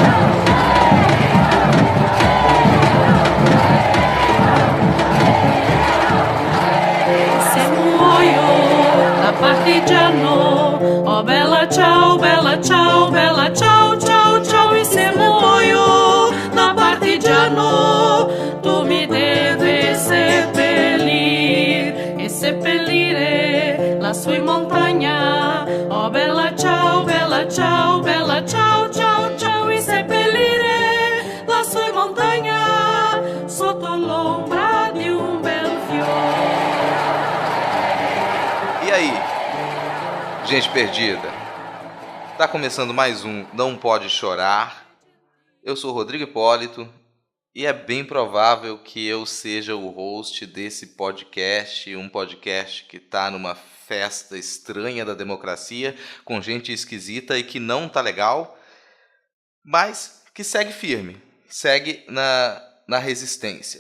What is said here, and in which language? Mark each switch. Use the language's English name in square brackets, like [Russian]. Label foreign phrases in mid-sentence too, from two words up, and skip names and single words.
[Italian] Se muoio da partigiano, oh bella ciao, ciao, ciao, e se muoio da partigiano, tu mi devi seppellir e seppellire lassù in montagna. Oh bella ciao, ciao, ciao, e seppellire lassù in montagna, sotto l'ombra di un bel fiore. [Portuguese] E aí, gente perdida? Tá começando mais um Não Pode Chorar. Eu sou o Rodrigo Hipólito e é bem provável que eu seja o host desse podcast, um podcast que tá numa festa estranha da democracia, com gente esquisita e que não tá legal, mas que segue firme, segue na resistência.